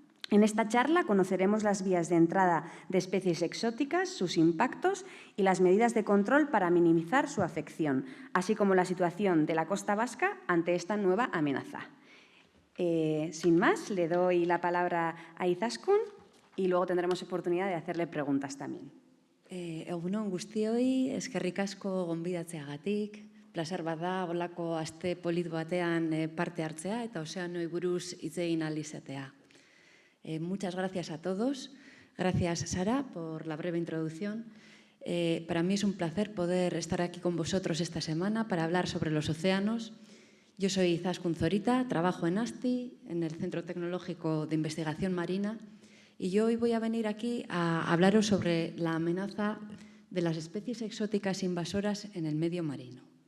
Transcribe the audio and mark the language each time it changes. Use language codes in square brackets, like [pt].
[es] En esta charla conoceremos las vías de entrada de especies exóticas, sus impactos y las medidas de control para minimizar su afección, así como la situación de la costa vasca ante esta nueva amenaza. Sin más, le doy la palabra a Izaskun y luego tendremos oportunidad de hacerle preguntas también. [eu] Egun on guztioi, eskerrik asko gonbidatzeagatik. Plazer bat da, holako aste polit batean parte hartzea eta ozeanoi buruz hitz egin ahal izatea. [es] Muchas gracias a todos. Gracias, Sara, por la breve introducción. Para mí es un placer poder estar aquí con vosotros esta semana para hablar sobre los océanos. Yo soy Izaskun Zorita, trabajo en ASTI, en el Centro Tecnológico de Investigación Marina, y yo hoy voy a venir aquí a hablaros sobre la amenaza de las especies exóticas invasoras en el medio marino.